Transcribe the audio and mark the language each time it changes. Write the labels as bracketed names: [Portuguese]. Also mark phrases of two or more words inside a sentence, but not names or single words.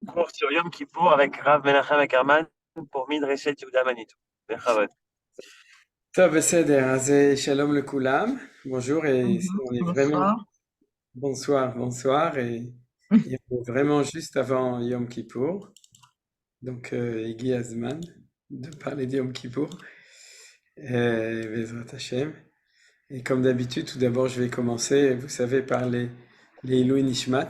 [French] cours sur Yom Kippour avec Rav Menachem Ackerman pour Midreshet Yehuda Manitou. Bechavot. [Hebrew] טוב, בסדר, אז שלום לכולם, [French] bonjour, et on est vraiment, Bonsoir. bonsoir, et on est vraiment juste avant Yom Kippour, donc [Hebrew] הגיע הזמן, [French] de parler de Yom Kippour, [Hebrew] בעזרת השם. [French] Et comme d'habitude, tout d'abord, je vais commencer, vous savez, par les [Hebrew] עילוי נשמת.